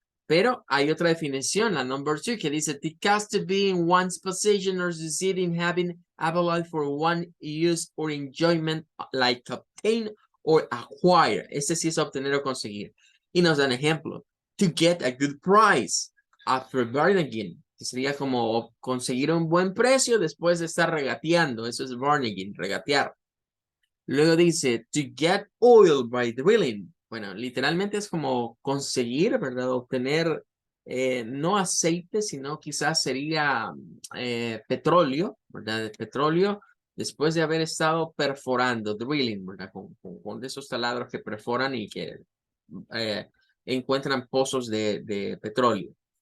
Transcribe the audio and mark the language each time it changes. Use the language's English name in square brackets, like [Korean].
[Spanish] Pero hay otra definición, la number 2, que dice, [English] to cast to be in one's possession or succeed in having available for one use or enjoyment, like obtain or acquire. [Spanish] Este sí es obtener o conseguir. Y nos dan ejemplo. [English] To get a good price after bargaining, [Spanish] que sería como conseguir un buen precio después de estar regateando. Eso es bargaining, regatear. Luego dice, [English] to get oil by drilling. [Spanish] Bueno, literalmente es como conseguir, ¿verdad? Obtener no aceite, sino quizás sería petróleo, ¿verdad? Petróleo después de haber estado perforando, drilling, ¿verdad? Con esos taladros que perforan y que encuentran pozos de petróleo.